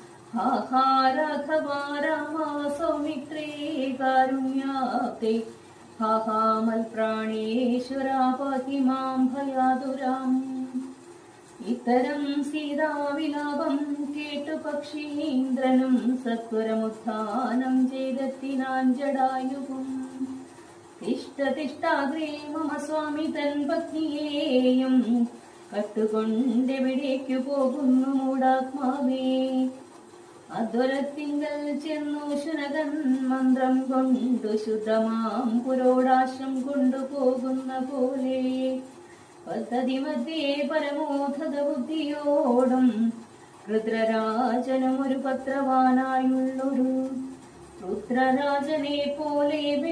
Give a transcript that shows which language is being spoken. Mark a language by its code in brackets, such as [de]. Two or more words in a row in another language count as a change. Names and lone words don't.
[sa] हा हा राघवा रामा सौमित्रे कारुण्याब्धे हा हा मल्प्राणेश्वरा पाहि मां भयाതുരാम् [ml] ഇത്തരം സീതാവിലാപം കേട്ടു പക്ഷീന്ദ്രനും സത്വരമുത്ഥാനം ചെയ്തെത്തിനാൻ ജടായുവും [sa] തിഷ്ട തിഷ്ടാഗ്രേ മമ [ml] സ്വാമി തൻ പത്നിയെയും കട്ടുകൊണ്ടെവിടേക്കു പോകുന്നു മൂടാത്മാവേ അധ്വരത്തിങ്കൽ ചെന്നു ശുനകൻ മന്ത്രം കൊണ്ടു ശുദ്ധമാം പുരോടാശം കൊണ്ടുപോകുന്ന പോലെ പദ്ധതി മധ്യേ പരമോധത ബുദ്ധിയോടും രുദ്രരാജനും ഒരു പത്രവാനായുള്ളൊരു രുദ്രരാജനെ പോലെ